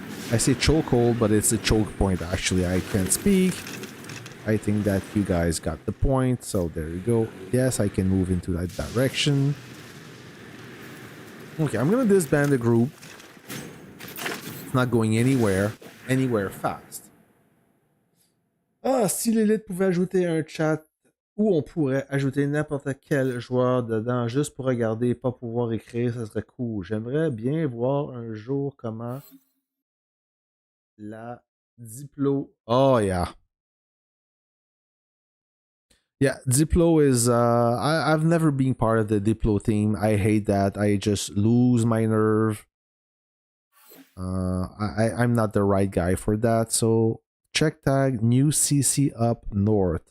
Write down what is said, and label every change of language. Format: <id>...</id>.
<en>I say chokehold, but it's a choke point. Actually, I can't speak. I think that you guys got the point, so there you go. Yes, I can move into that direction. Okay, I'm gonna disband the group. It's not going anywhere fast.</en> <fr>Ah, si l'élite pouvait ajouter un chat où on pourrait ajouter n'importe quel joueur dedans juste pour regarder et pas pouvoir écrire, ça serait cool. J'aimerais bien voir un jour comment la Diplo...</fr> <en>Oh, yeah. Yeah, Diplo is I've never been part of the Diplo team. I hate that. I just lose my nerve. I'm not the right guy for that. So check tag new CC up north.</en>